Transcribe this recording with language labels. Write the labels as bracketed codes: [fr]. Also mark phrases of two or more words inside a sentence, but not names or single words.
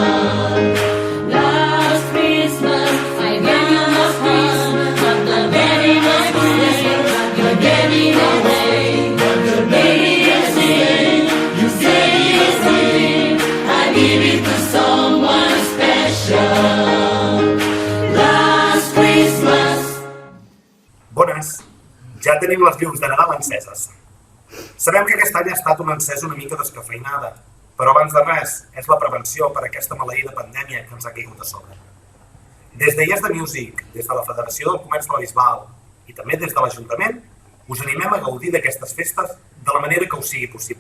[en] Last Christmas I gave you my heart, but the very next day you gave it away. But the very next day you gave it away. I give it to someone special. Last Christmas. [ca] Bones, ja tenim les llums de Nadal enceses. Sabem que aquest any ha estat una encesa una mica descafeinada, però abans de res és la prevenció per a aquesta maleïda pandèmia que ens ha caigut a sobre. Des de Yes the Music, des de la Federació del Comerç de la Bisbal i també des de l'Ajuntament, us animem a gaudir d'aquestes festes de la manera que us sigui possible.